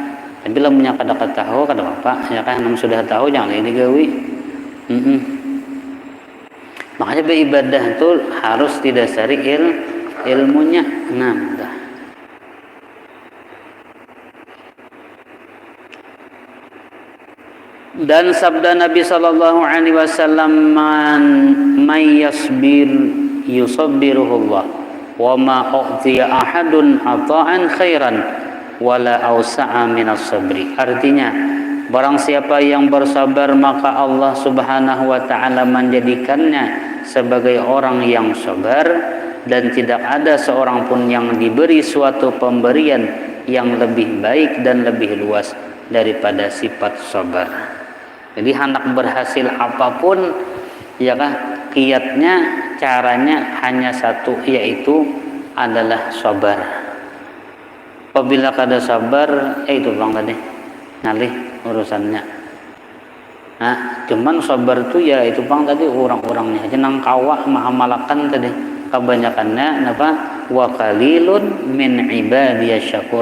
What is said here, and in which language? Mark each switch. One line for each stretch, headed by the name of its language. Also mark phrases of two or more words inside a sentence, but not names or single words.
Banjar: Tapi lah punya kada tahu kada apa, ya kan? Namun sudah tahu jangan lagi digawi.
Indonesian: Makanya beribadah itu harus didasari ilmunya. Nah, dah. Dan sabda Nabi
Arabic: صلى الله عليه وسلم من يصبر يصبره الله وما أعطي أحد عطاء خيرا ولا أوسع من الصبر.
Indonesian: Artinya, barang siapa yang bersabar maka Allah Subhanahu wa taala menjadikannya sebagai orang yang sabar, dan tidak ada seorang pun yang diberi suatu pemberian yang lebih baik dan lebih luas daripada sifat sabar. Jadi hendak berhasil apapun, ya kan, kiatnya, caranya hanya satu, yaitu adalah sabar.
Banjar: Apabila kada sabar, itu bang tadi ngalih urusannya. Nah, cuman sabar tu ya itu bang tadi orang-orangnya aja nang kawah mahamalakan tadi kebanyakannya apa?
Arabic: وقليل من عبادي الشكور.